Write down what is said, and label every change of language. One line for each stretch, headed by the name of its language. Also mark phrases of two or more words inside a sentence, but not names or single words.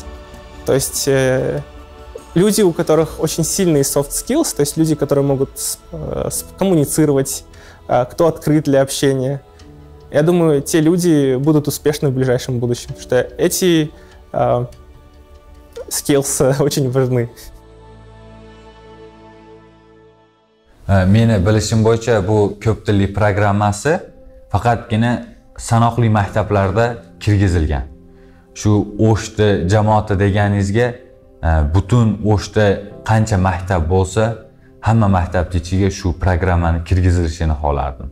Russian: То есть люди, у которых очень сильные
English: soft skills,
Russian: то есть люди, которые могут коммуницировать, кто открыт для общения. Я думаю, те люди будут успешны в ближайшем будущем, потому что эти skills очень важны.
Uzbek: Meni bilishim bo'yicha bu ko'p tilli programmasi faqatgina sanoqli maktablarda kirgizilgan. Shu O'shda jamoati deganingizga butun O'shda qancha maktab bo'lsa, hamma maktabning ichiga shu programmani kirgizilishini xohlardim.